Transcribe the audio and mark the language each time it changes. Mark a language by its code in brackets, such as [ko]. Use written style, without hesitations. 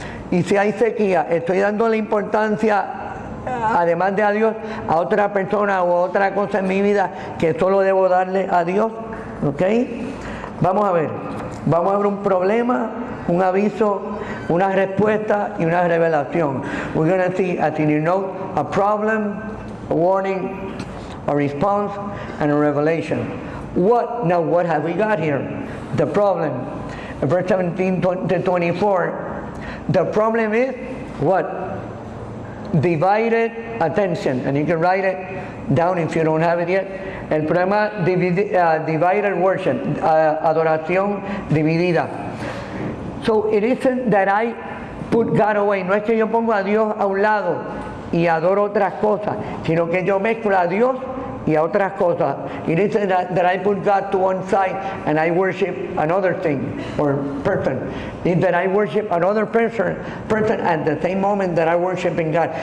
[es] Y si hay sequía, ¿estoy dándole importancia, además de a Dios, a otra persona o otra cosa en mi vida que solo debo darle a Dios? ¿Ok? Vamos a ver un problema, un aviso, una respuesta y una revelación. [en] We're going to see, as in your note, a problem, a warning, a response, and a revelation. Now what have we got here? The problem. In verse 17 to 24, the problem is what? Divided attention. And you can write it down if you don't have it yet. [es] El problema, [en] divided worship, [es] adoración dividida. [en] So it isn't that I put God away. [es] No es que yo pongo a Dios a un lado y adoro otras cosas, sino que yo mezclo a Dios y a otras cosas. [en] It isn't that I put God to one side and I worship another thing or person. It's that I worship another person at the same moment that I worship in God.